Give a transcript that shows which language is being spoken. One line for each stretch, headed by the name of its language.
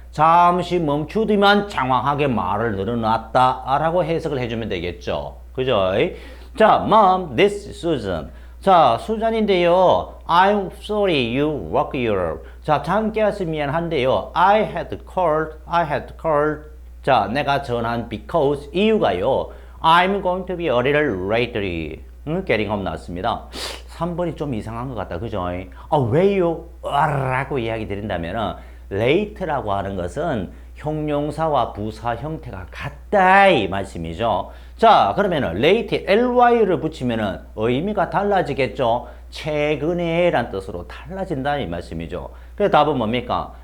Korean: 잠시 멈추더만 장황하게 말을 늘어놨다 라고 해석을 해주면 되겠죠. 그죠?
English: 자, Mom, this is Susan.
Korean: 자, 수잔인데요.
English: I'm sorry you woke you up.
Korean: 자, 잠 깨어서 미안한데요.
English: I had called.
Korean: 자, 내가 전화한 because 이유가요.
English: I'm going to be a little lately. getting home
Korean: 나왔습니다. 3번이 좀 이상한 것 같다. 그죠? 왜요? 라고 이야기 드린다면 late라고 하는 것은 형용사와 부사 형태가 같다 이 말씀이죠. 자, 그러면은 late ly를 붙이면은 의미가 달라지겠죠. 최근에 란 뜻으로 달라진다 이 말씀이죠. 그래서 답은 뭡니까?